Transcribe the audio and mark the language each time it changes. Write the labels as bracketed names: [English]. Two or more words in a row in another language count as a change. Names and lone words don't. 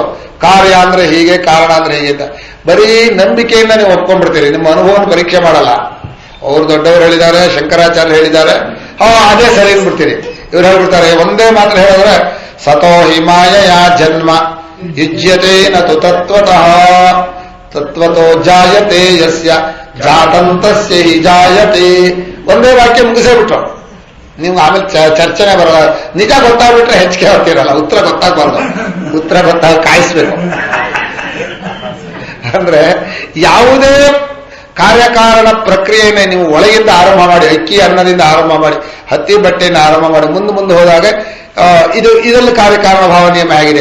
[Kannada] ಕಾರ್ಯ ಅಂದ್ರೆ ಹೀಗೆ, ಕಾರಣ ಅಂದ್ರೆ ಹೀಗೆ ಅಂತ. ಬರೀ ನಂಬಿಕೆಯಿಂದ ನೀವು ಒಪ್ಕೊಂಡ್ಬಿಡ್ತೀರಿ, ನಿಮ್ಮ ಅನುಭವವನ್ನು ಪರೀಕ್ಷೆ ಮಾಡಲ್ಲ. ಅವ್ರು ದೊಡ್ಡವರು ಹೇಳಿದ್ದಾರೆ, ಶಂಕರಾಚಾರ್ಯ ಹೇಳಿದ್ದಾರೆ, ಅದೇ ಸರಿ ಅಂದ್ಬಿಡ್ತೀರಿ. ಇವ್ರು ಹೇಳ್ಬಿಡ್ತಾರೆ, ಒಂದೇ ಮಾತ್ರ ಹೇಳಿದ್ರೆ [Sanskrit] ಸತೋ ಹಿಮಾಯ ಜನ್ಮ ಯುಜ್ಯತೆ ನತು ತತ್ವತಃ ತತ್ವತೋ ಜಾಯತೆ ಯಸ್ಯ ಜಾತಂತಸ್ಯ ಹಿ ಜಾಯತೆ. [Kannada] ಒಂದೇ ವಾಕ್ಯ ಮುಗಿಸೇ ಬಿಟ್ರು. ನೀವು ಆಮೇಲೆ ಚರ್ಚೆನೆ ಬರಲ್ಲ. ನಿಜ ಗೊತ್ತಾಗ್ಬಿಟ್ರೆ ಹೆಚ್ಚಿಗೆ ಹೋಗ್ತಿರಲ್ಲ, ಉತ್ತರ ಗೊತ್ತಾಗ್ಬಾರ್ದು. ಉತ್ತರ ಗೊತ್ತಾಗ ಕಾಯಿಸ್ಬೇಕು. ಅಂದ್ರೆ ಯಾವುದೇ ಕಾರ್ಯಕಾರಣ ಪ್ರಕ್ರಿಯೆಯನ್ನೇ ನೀವು ಒಳಗಿಂದ ಆರಂಭ ಮಾಡಿ, ಅಕ್ಕಿ ಅನ್ನದಿಂದ ಆರಂಭ ಮಾಡಿ, ಹತ್ತಿ ಬಟ್ಟೆಯನ್ನು ಆರಂಭ ಮಾಡಿ ಮುಂದೆ ಹೋದಾಗ ಇದರಲ್ಲಿ ಕಾರ್ಯಕಾರಣ ಭಾವ ನಿಯಮ ಆಗಿದೆ.